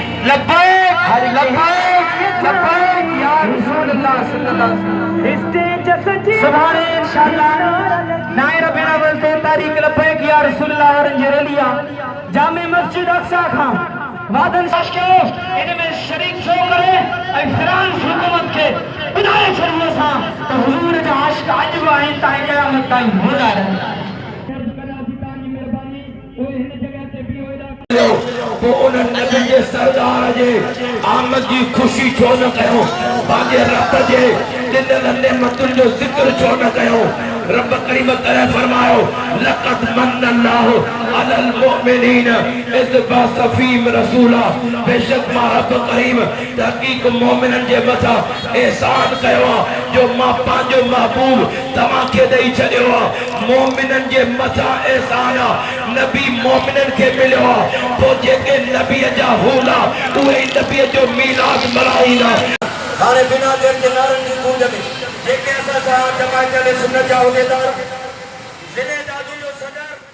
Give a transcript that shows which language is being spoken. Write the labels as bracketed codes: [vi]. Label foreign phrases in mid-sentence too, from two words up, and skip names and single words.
[ar] لبيك لبيك لبيك يا رسول الله صلى الله عليه وسلم. [sd] सुभान इंशाअल्लाह नाए रबना बोलते तारीख [ar] لبيك يا رسول الله [sd] रंजरेलिया जामे मस्जिद अक्सा खां वादन के इनमें शरीक छो करे ऐं फ्रांस हुकूमत के बुधाए छड़ियो सा तो हुजूर जा आशिक अज भी आहिनि ताईं क़यामत ताईं हूंदा रहंदा। तो उन नबी जे सरदार जे आमद की खुशी छो न कयो, बागे रब जे दिल नेमतुन जो जिक्र छो न कयो। रब करीम करे फरमायो [ar] لقد من الله على المؤمنين إذ بعث فيهم رسولا. [sd] बेशक मां रब करीम तहक़ीक़ मोमिनन जे मथा एहसान कयो जो मां पांजो महबूब तवा के दई छड़ियो। मोमिनन जे मथा एहसान नबी मोमिनन के मिलियो। तो जेके नबी जा होला उहे नबी जो मीलाद मल्हाईंदा। हाणे बिना देर के नारन की गूंज में जेके असा जमात सुन्नत जा उहदेदार ज़िले दादू जो सजा